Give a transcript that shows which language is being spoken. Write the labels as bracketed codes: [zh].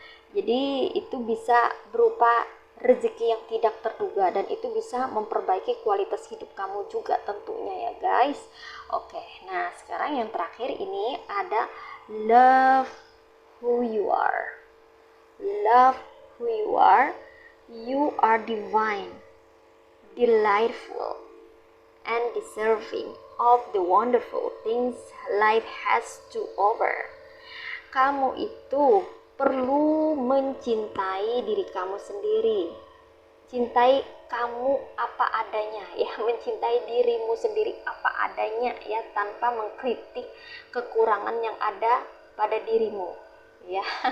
[id] Jadi itu bisa berupa rezeki yang tidak terduga, dan itu bisa memperbaiki kualitas hidup kamu juga tentunya ya guys. Oke, nah sekarang yang terakhir ini ada [en] love who you are. Love who you are. You are divine, delightful, and deserving of the wonderful things life has to offer. [id] Kamu itu perlu mencintai diri kamu sendiri. Cintai kamu apa adanya ya, mencintai dirimu sendiri apa adanya ya, tanpa mengkritik kekurangan yang ada pada dirimu ya.